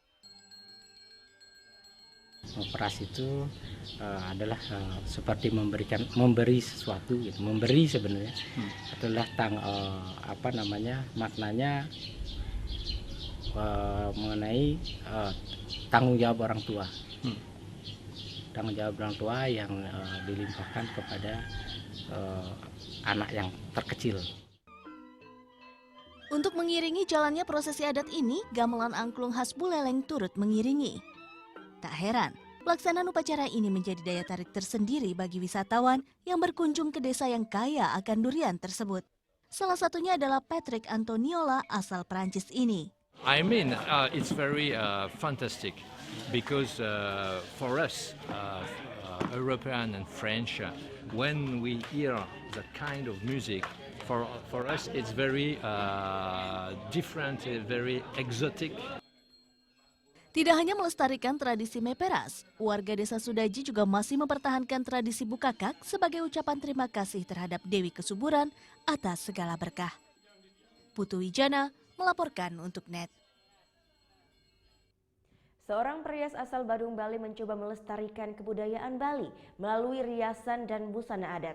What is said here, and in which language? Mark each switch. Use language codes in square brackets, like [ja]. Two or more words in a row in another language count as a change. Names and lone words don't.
[id] Meperas itu adalah seperti memberi sesuatu gitu, memberi sebenarnya adalah maknanya mengenai tanggung jawab orang tua, tanggung jawab orang tua yang dilimpahkan kepada anak yang terkecil. Untuk mengiringi jalannya prosesi adat ini, gamelan angklung khas Buleleng turut mengiringi. Tak heran, pelaksanaan upacara ini menjadi daya tarik tersendiri bagi wisatawan yang berkunjung ke desa yang kaya akan durian tersebut. Salah satunya adalah Patrick Antoniola asal Prancis ini. [en] I mean, it's very fantastic because for us, European and French, when we hear that kind of music, for us it's very different, very exotic. [id] Tidak hanya melestarikan tradisi meperas, warga desa Sudaji juga masih mempertahankan tradisi bukakak sebagai ucapan terima kasih terhadap Dewi Kesuburan atas segala berkah. Putu Wijana melaporkan untuk NET. Seorang perias asal Badung, Bali mencoba melestarikan kebudayaan Bali melalui riasan dan busana adat.